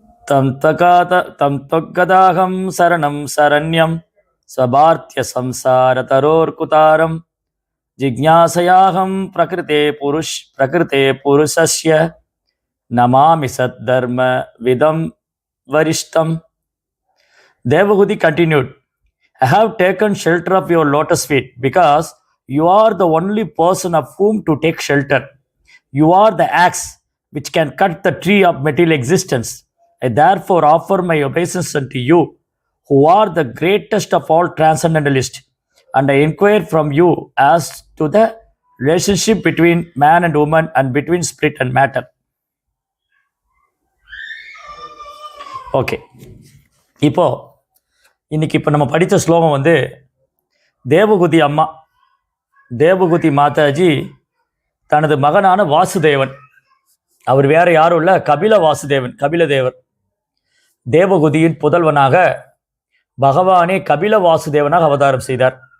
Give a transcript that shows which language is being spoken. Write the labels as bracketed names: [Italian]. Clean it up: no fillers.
[Sanskrit] தம் தொக்கதாகம் சரணம் சரண்யம் சபார்த்திய சம்சார தரோர்குதாரம் ஜிக்ஞாசயாகம் பிரகிருதே புருஷஸ்ய நமாமி சத் தர்ம விதம் வரிஷ்டம். [English] Devahuti continued, I have taken shelter of your lotus feet because you are the only person of whom to take shelter. You are the axe which can cut the tree of material existence. I therefore offer my obeisance unto you, who are the greatest of all transcendentalists, and I inquire from you as to the relationship between man and woman and between spirit and matter. Okay. [Tamil] இப்போ நம்ம படித்த ஸ்லோகம் தேவகுதி அம்மா, தேவகுதி மாதாஜி தனது மகனான வாசுதேவன், அவர் வேற யாரும் இல்லை, கபிலதேவர் தேவகுதியின் புதல்வனாக பகவானே கபில வாசுதேவனாக அவதாரம் செய்தார்.